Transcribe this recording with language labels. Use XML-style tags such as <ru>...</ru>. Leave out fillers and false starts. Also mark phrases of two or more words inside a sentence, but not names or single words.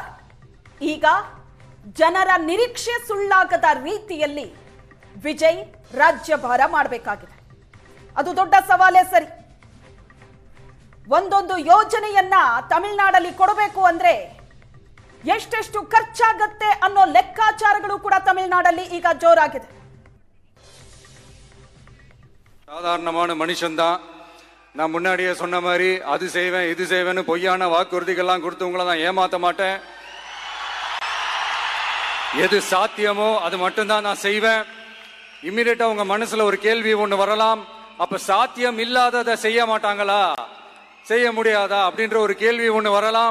<kn>ಈಗ ಜನರ ನಿರೀಕ್ಷೆ ಸುಳ್ಳಾಗದ ರೀತಿಯಲ್ಲಿ ವಿಜಯ್ ರಾಜ್ಯಭಾರ ಮಾಡಬೇಕಾಗಿದೆ. ಅದು ದೊಡ್ಡ ಸವಾಲೇ ಸರಿ. ಒಂದೊಂದು ಯೋಜನೆಯನ್ನ ತಮಿಳುನಾಡಲ್ಲಿ ಕೊಡಬೇಕು ಅಂದ್ರೆ ಎಷ್ಟೆಷ್ಟು ಖರ್ಚಾಗತ್ತೆ ಅನ್ನೋ ಲೆಕ್ಕಾಚಾರಗಳು ಕೂಡ ತಮಿಳುನಾಡಲ್ಲಿ ಈಗ ಜೋರಾಗಿದೆ.</kn> <ta>சாதாரணமான மனுஷன்தான். நான் முன்னாடியே சொன்ன மாதிரி அது செய்வேன் இது செய்வேன்னு பொய்யான வாக்குறுதிகள்லாம் கொடுத்து உங்களை நான் ஏமாத்த மாட்டேன். எது சாத்தியமோ அது மட்டும்தான் நான் செய்வேன். இம்மிடியேட்டா உங்க மனசுல ஒரு கேள்வி ஒண்ணு வரலாம், அப்ப சாத்தியம் இல்லாததை செய்ய மாட்டாங்களா, செய்ய முடியாதா அப்படின்ற ஒரு கேள்வி ஒண்ணு வரலாம்.</ta>